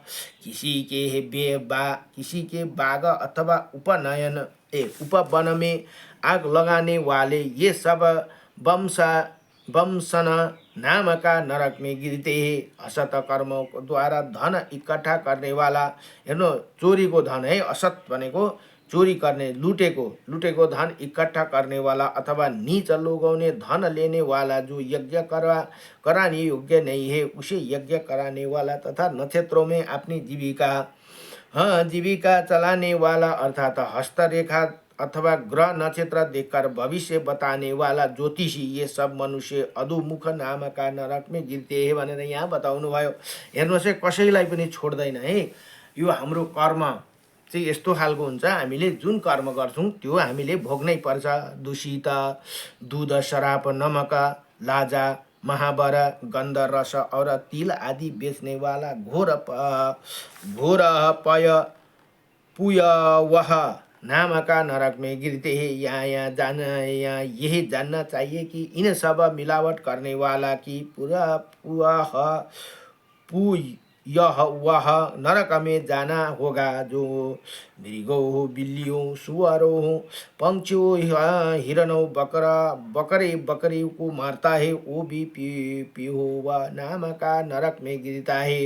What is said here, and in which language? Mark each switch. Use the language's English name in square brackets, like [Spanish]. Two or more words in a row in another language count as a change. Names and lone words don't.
[Hindi] किसी के बाग अथवा उपवन में आग लगाने वाले, ये सब वंशन नाम का नरक में गिरते हैं। असत कर्मों द्वारा धन इकट्ठा करने वाला, [Nepali] हेर्नु चोरीको धन है, असत भनेको चोरी करने, लुटेको [Hindi] धन इकट्ठा करने वाला अथवा नीच लोगों ने धन लेने वाला, जो यज्ञ कराने योग्य नहीं है उसे यज्ञ कराने वाला, तथा नक्षत्रों में अपनी जीविका चलाने वाला अर्थात हस्तरेखा अथवा ग्रह नक्षत्र देखकर भविष्य बताने वाला ज्योतिषी, ये सब मनुष्य अधोमुख नामका नरक में गिर्ते हैं [Nepali] भनेर यहाँ बताउनु भयो। हेर्नुहोस् है, कसैलाई पनि छोड्दैन है। यो हाम्रो कर्म चाहिँ यस्तो खालको हुन्छ, हामीले जुन कर्म गर्छौँ त्यो हामीले भोग्नै पर्छ। [Hindi] दूषित दूध शराब नमक लाजा महावर गन्ध रस और तिल आदि बेचने वाला घोर पय पुय वह नाम का नरक में गिरते हैं। यहाँ यही जानना चाहिए कि इन सब मिलावट करने वाला की पूरा यह वह नरक में जाना होगा, जो मृगों हो, बिल्लियों, सुअरों हो, पंक्षियों, हिरणों, बकरे को मारता है, वो भी पिहोवा नाम का नरक में गिरता है।